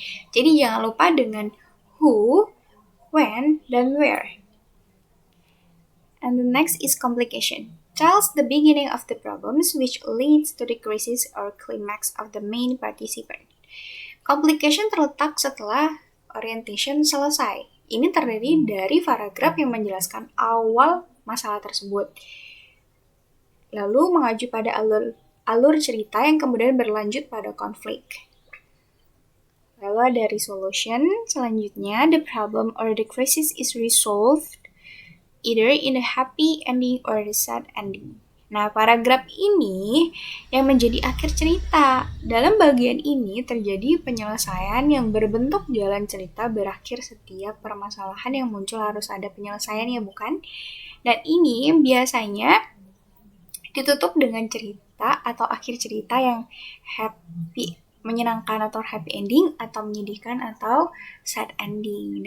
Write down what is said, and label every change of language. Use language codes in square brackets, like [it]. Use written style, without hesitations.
[id] Jadi jangan lupa dengan who, when, dan where. [en] And the next is complication. Tells the beginning of the problems which leads to the crisis or climax of the main participant. [id] Complication terletak setelah orientation selesai. Ini terdiri dari paragraf yang menjelaskan awal masalah tersebut, lalu mengacu pada alur cerita yang kemudian berlanjut pada konflik. Lalu ada resolution, selanjutnya [en] the problem or the crisis is resolved either in a happy ending or a sad ending. [id] Nah, paragraf ini yang menjadi akhir cerita. Dalam bagian ini terjadi penyelesaian yang berbentuk jalan cerita berakhir setiap permasalahan yang muncul harus ada penyelesaiannya, bukan? Dan ini biasanya ditutup dengan cerita atau akhir cerita yang happy, menyenangkan atau happy ending, atau menyedihkan atau sad ending.